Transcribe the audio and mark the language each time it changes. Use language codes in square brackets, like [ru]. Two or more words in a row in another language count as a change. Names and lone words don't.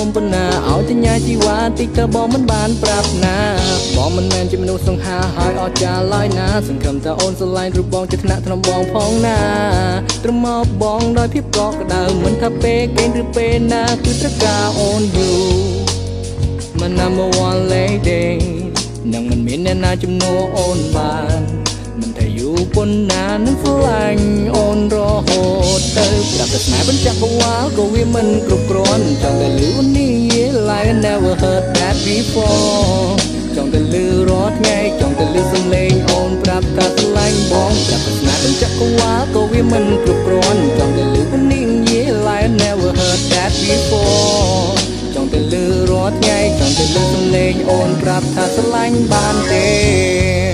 [km] ប៉ុណ្ណាឲ្យតញ្ញាជីវ៉ាតិចទៅបងមិនបានប្រាប់ណាបងមិនមែនជាមនុស្សសង្ហាហើយអស្ចារ្យឡើយណាសង្ឃឹមថាអូនស្រឡាញ់រូបបងជាថ្នាក់ថ្នមបងផងណាត្រឹ មមកបងដោយភាពកក់ក្ដៅមិនថាពេលគេងឬពេលណាគឺត្រូវការអូនយូរមិន [en] number one lady [km] នឹងមិន មានអ្នកណាជំនួសអូនបានមិនថាយូរប៉ុណ្ណានឹងស្រឡាញ់អូនរហូ តទៅប្រាប់តែស្នេហ៍បញ្ចកវ៉ាក៏វាមិនគ្រប់គ្រាន់ចង់តែលឺនេះ [en] like I never heard that before [km] ចង់តែលឺរាល់ថ្ងៃចង់តែលឺសំឡេងអូនប្រាប់ថាស្រឡាញ់បងប្រាប់តែស្នេហ៍បញ្ចកវ៉ាក៏វាមិនគ្រប់គ្រាន់ចង់តែលឺនេះ [en] like I never heard that before [km] ចង់តែលឺរាល់ថ្ងៃចង់តែលឺសំឡេងអូនប្រាប់ថាស្រឡាញ់បានទេ